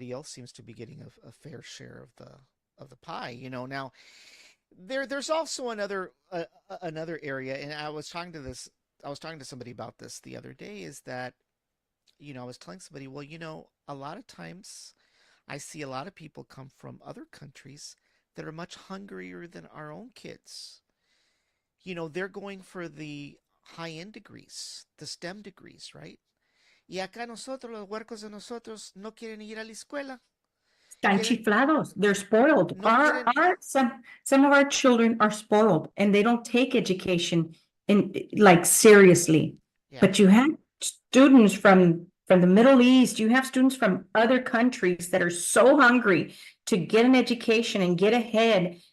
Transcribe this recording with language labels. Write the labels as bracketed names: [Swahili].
[English] seems to be getting a fair share of the pie, Now, there's also another area, and I was talking to somebody about this the other day, is that, I was telling somebody, well, a lot of times I see a lot of people come from other countries that are much hungrier than our own kids. They're going for the high-end degrees, the STEM degrees, right? [Spanish] Y acá nosotros, los huercos de nosotros, no quieren ir a la escuela. Están chiflados. [English] They're spoiled. [Spanish] No quieren- [English] Some of our children are spoiled, and they don't take education seriously. Yeah. But you have students from the Middle East, you have students from other countries that are so hungry to get an education and get ahead.